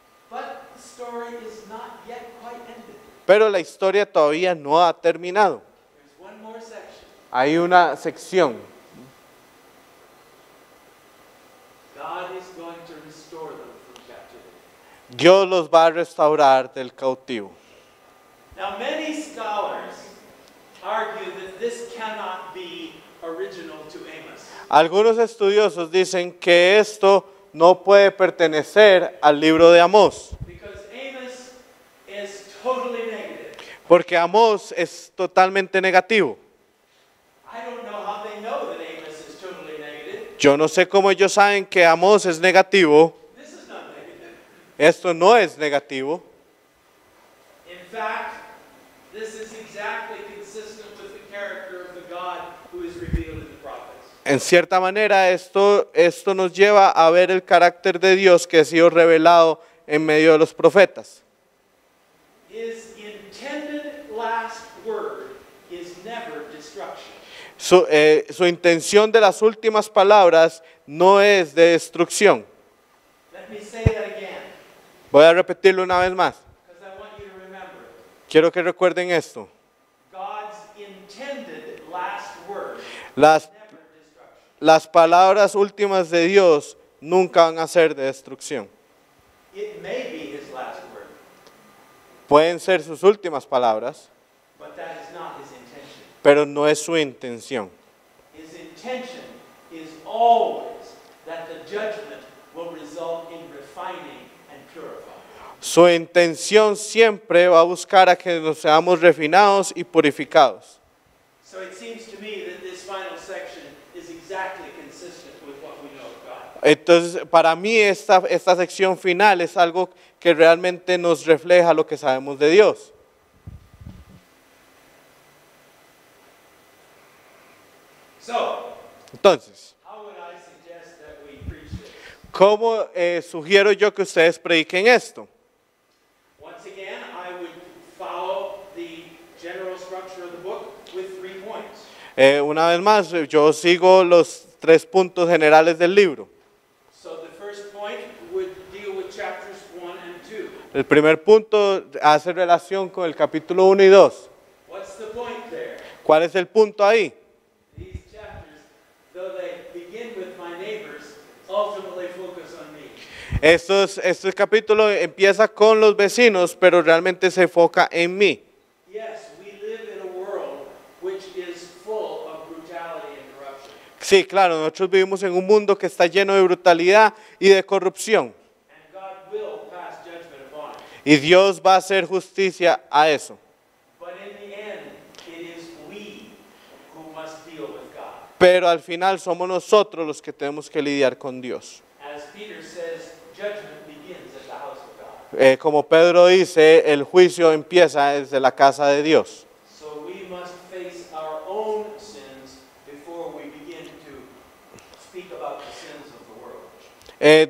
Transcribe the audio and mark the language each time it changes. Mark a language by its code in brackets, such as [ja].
[en] But the story is not yet quite ended. [es] Pero la historia todavía no ha terminado. [en] There's one more section. [es] Hay una sección. [en] God is going to restore them from captivity. [es] Dios los va a restaurar del cautivo. [en] Now, many scholars argue that this cannot be original to Amos. [es] Algunos estudiosos dicen que esto no puede pertenecer al libro de Amós, [en] Because Amos is totally negative. [es] porque Amós es totalmente negativo. [en] I don't know how they know that Amos is totally negative. [es] Yo no sé cómo ellos saben que Amós es negativo. [en] This is not negative. [es] Esto no es negativo. [en] In fact, this is exactly consistent with the character of the God who is revealed in the prophets. [es] En cierta manera, esto nos lleva a ver el carácter de Dios que ha sido revelado en medio de los profetas. [en] His intended last word is never destruction. [es] Su intención de las últimas palabras no es de destrucción. [en] Let me say that again, [es] Voy a repetirlo una vez más. [en] because I want you to remember. [es] Quiero que recuerden esto. [en] God's intended last word [es] Las, [en] never destruction. [es] las palabras últimas de Dios nunca van a ser de destrucción. [en] It may be his last word, [es] Pueden ser sus últimas palabras, [en] but that is not his intention. [es] pero no es su intención. [en] His intention is always that the judgment will result in refining and purifying. [es] Su intención siempre va a buscar a que nos seamos refinados y purificados. [en] So it seems to me that this final section is exactly consistent with what we know of God. [es] Entonces, para mí esta sección final es algo que realmente nos refleja lo que sabemos de Dios. [en] So, [es] Entonces, [en] how would I suggest that we preach this? [es] ¿cómo sugiero yo que ustedes prediquen esto? [en] Once again, I would follow the general structure of the book with 3 points. [es] Una vez más, yo sigo los 3 puntos generales del libro. [en] So the first point would deal with chapters 1 and 2. [es] El primer punto hace relación con el capítulo 1 y 2. [en] What's the point there? [es] ¿Cuál es el punto ahí? [en] These chapters, though they begin with my neighbors, ultimately focus on me. [es] Este capítulo empieza con los vecinos, pero realmente se enfoca en mí. [en] Yes, we live in a world which is full of brutality and corruption. [es] Sí, claro, nosotros vivimos en un mundo que está lleno de brutalidad y de corrupción. [en] And God will pass judgment upon it. [es] Y Dios va a hacer justicia a eso. [en] But in the end, it is we who must deal with God. [es] Pero al final somos nosotros los que tenemos que lidiar con Dios. [en] As Peter says, judgment begins at the house of God. [es] Como Pedro dice, el juicio empieza desde la casa de Dios. [en] So we must face our own sins before we begin to speak about the sins of the world.